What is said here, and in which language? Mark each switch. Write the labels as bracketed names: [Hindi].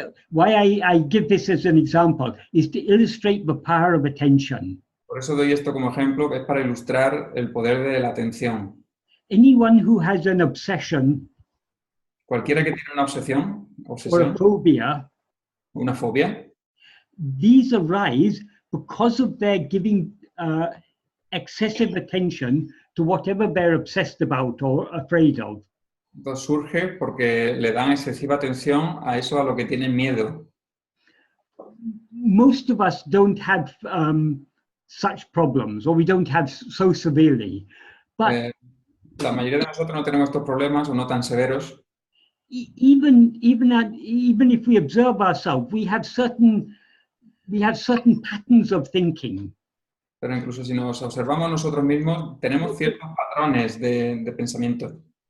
[English] Why I give this as an example is to illustrate the power of attention. [Spanish] Por eso doy esto como ejemplo, es para ilustrar el poder de la atención. [English] Anyone who has an obsession, [Spanish] cualquiera que tiene una obsesión, [English] or a phobia, [Spanish] una fobia, [English] these arise because of their giving excessive attention to whatever they're obsessed about or afraid of. [Spanish] Entonces surge porque le dan excesiva atención a eso a lo que tienen miedo. [English] Most of us don't have such problems, or we don't have so severely. But [Spanish] la mayoría de nosotros no tenemos estos problemas o no tan severos. [English] Even if we observe ourselves, we have certain patterns of thinking. [Spanish] Pero incluso si nos observamos nosotros mismos, tenemos ciertos patrones de pensamiento.